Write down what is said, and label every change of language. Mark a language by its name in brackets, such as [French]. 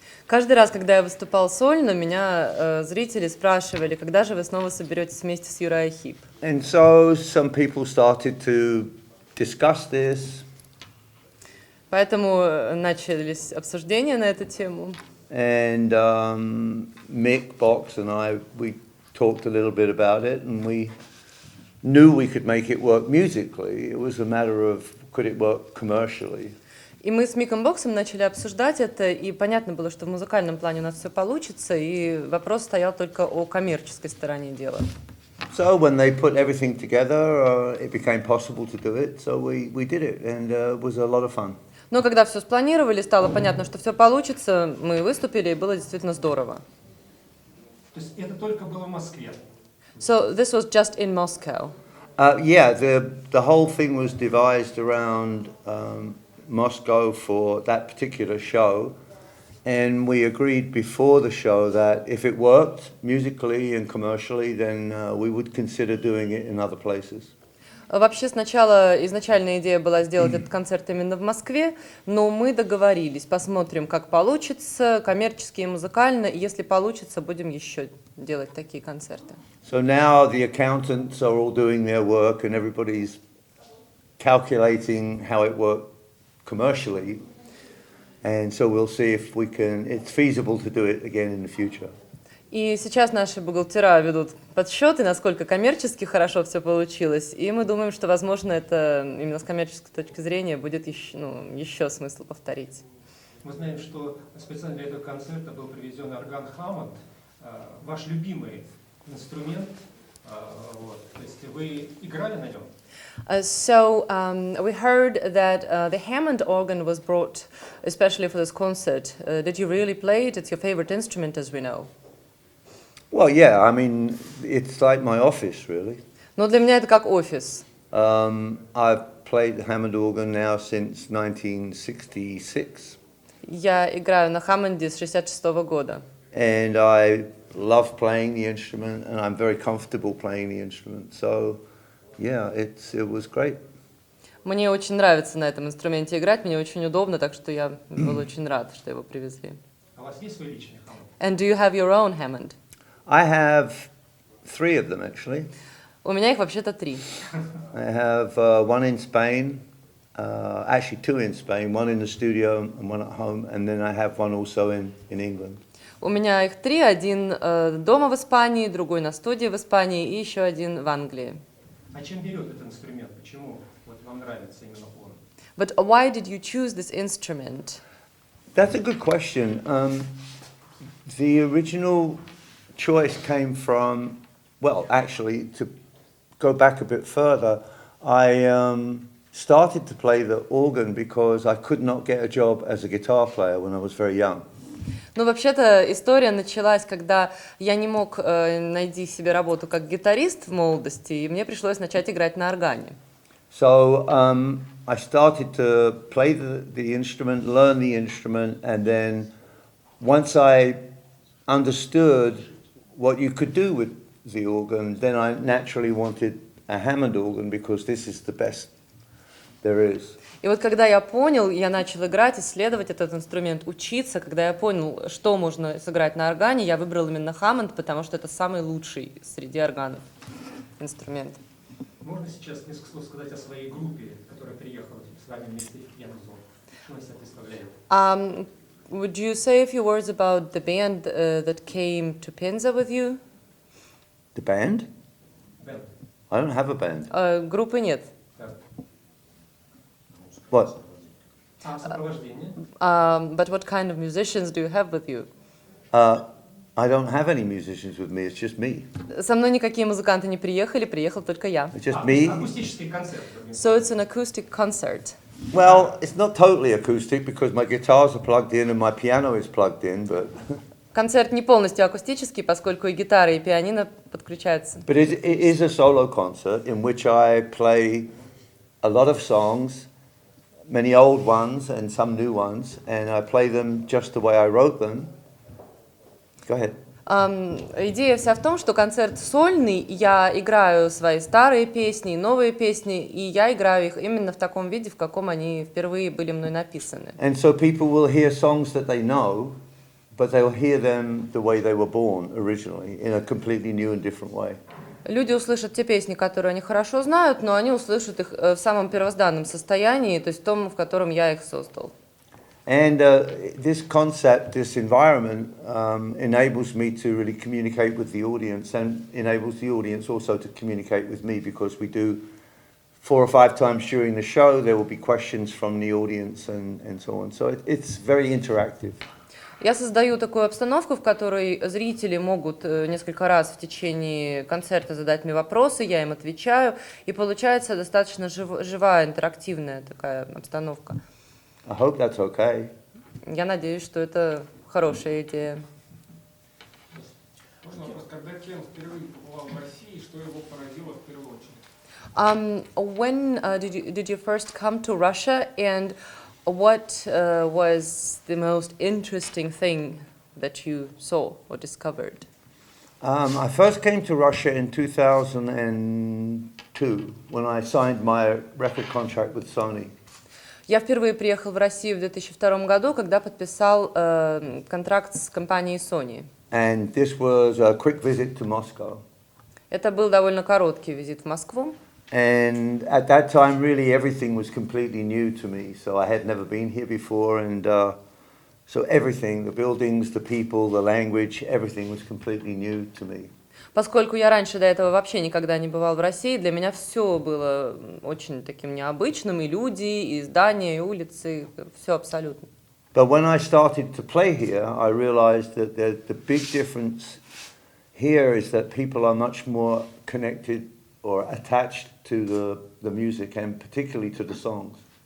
[Russian] Каждый раз, когда я выступал сольно, меня зрители спрашивали, когда же вы снова соберетесь вместе с URIAN Heep. [English] And so some people started to discuss this. [Russian] Поэтому начались обсуждения на эту тему. [English] And Mick, Box and I, we talked a little bit about it, and we knew we could make it work musically. It was a matter of could it work commercially. [Russian] И мы с Миком Боксом начали обсуждать это, и понятно было, что в музыкальном плане у нас все получится, и вопрос стоял только о коммерческой стороне дела. [English] So when they put everything together, it became possible to do it. So we did it, and it was a lot of fun. [Russian] Но когда все спланировали, стало понятно, что все получится, мы выступили, и было действительно здорово. То есть это только было в Москве? [English] So this was just in Moscow. Yeah, the whole thing was devised around Moscow for that particular show, and we agreed before the show that if it worked musically and commercially, then we would consider doing it in other places. [Russian] Вообще сначала изначальная идея была сделать этот концерт именно в Москве, но мы договорились, посмотрим, как получится, коммерчески и музыкально, и если получится, будем еще делать такие концерты. [English] So now the accountants are all doing their work and everybody's calculating how it worked commercially, and so we'll see if it's feasible to do it again in the future. [Russian] И сейчас наши бухгалтера ведут подсчеты, насколько коммерчески хорошо все получилось, и мы думаем, что, возможно, это именно с коммерческой точки зрения будет еще смысл повторить. Мы знаем, что специально для этого концерта был привезен орган Hammond, ваш любимый инструмент, вот. То есть вы играли на нем? [English] So we heard that the Hammond organ was brought especially for this concert. Did you really play it? It's your favorite instrument, as we know. Well, yeah, I mean, it's like my office, really. [Russian] Но для меня это как офис. [English] I've played the Hammond organ now since 1966. [Russian] Я играю на Хаммонде с 66-го года. [English] And I love playing the instrument, and I'm very comfortable playing the instrument. So, yeah, it was great. [Russian] Мне очень нравится на этом инструменте играть, мне очень удобно, так что я был очень рад, что его привезли. А у вас есть свой личный Hammond? [English] And do you have your own Hammond? I have 3 of them, actually. [Russian] У меня их вообще-то 3. [English] I have one in Spain, actually 2 in Spain, one in the studio and one at home, and then I have one also in England. [Russian] У меня их 3, один дома в Испании, другой на студии в Испании и еще один в Англии. А чем берет этот инструмент? Почему вот вам нравится именно он? [English] But why did you choose this instrument? That's a good question. The original choice came from, well, actually, to go back a bit further, I started to play the organ because I could not get a job as a guitar player when I was very young. [Russian] Ну, вообще-то история началась, когда я не мог найти себе работу как гитарист в молодости, и мне пришлось начать играть на органе. [English] So I started to play the instrument, learn the instrument, and then once I understood what you could do with the organ, then I naturally wanted a Hammond organ because this is the best there is. [Russian] И вот когда я понял, я начал играть, исследовать этот инструмент, учиться, когда я понял, что можно сыграть на органе, я выбрал именно Hammond, потому что это самый лучший среди органов инструмент. Можно сейчас несколько слов сказать о своей группе? приехал с вами вместе в Пензу. Что он из себя представляет? [English] Would you say a few words about the band that came to Penza with you? The band? [Russian] Бэнд. [English] I don't have a band. [Russian] Группы нет. Так. [English] What? [Russian] А сопровождение? [English] But what kind of musicians do you have with you? I don't have any musicians with me, it's just me. [Russian] Со мной никакие музыканты не приехали, приехал только я. [English] It's just me. [Russian] Акустический концерт. [English] So it's an acoustic concert. Well, it's not totally acoustic because my guitars are plugged in and my piano is plugged in, but [Russian] Концерт не полностью акустический, поскольку и гитара, и пианино подключаются. [English] but it is a solo concert in which I play a lot of songs, many old ones and some new ones, and I play them just the way I wrote them. Go ahead. [Russian] Идея вся в том, что концерт сольный, я играю свои старые песни, новые песни, и я играю их именно в таком виде, в каком они впервые были мной написаны. [English] And so people will hear songs that they know, but they'll hear them the way they were born originally, in a completely new and different way. [Russian] Люди услышат те песни, которые они хорошо знают, но они услышат их в самом первозданном состоянии, то есть в том, в котором я их создал. [English] And this concept, this environment, enables me to really communicate with the audience and enables the audience also to communicate with me because we do 4 or 5 times during the show, there will be questions from the audience and so on. So it's very interactive. [Russian] Я создаю такую обстановку, в которой зрители могут несколько раз в течение концерта задать мне вопросы, я им отвечаю, и получается достаточно живая, интерактивная такая обстановка. [English] I hope that's okay. [Russian] Я надеюсь, что это хорошая идея. Можно вопрос, когда Кен впервые побывал в России, что его поразило в первую очередь? [English] When did you first come to Russia, and what was the most interesting thing that you saw or discovered? I first came to Russia in 2002 when I signed my record contract with Sony. [Russian] Я впервые приехал в Россию в 2002 году, когда подписал контракт с компанией Sony. [English] And this was a quick visit to Moscow. [Russian] Это был довольно короткий визит в Москву. [English] And at that time, really, everything was completely new to me. So I had never been here before, and so everything, the buildings, the people, the language, everything was completely new to me. [Russian] Поскольку я раньше до этого вообще никогда не бывал в России, для меня все было очень таким необычным, и люди, и здания, и улицы, все абсолютно. [English] But when I started to play here, I realized that the big difference here is that people are much more connected or attached to the music and particularly to the songs.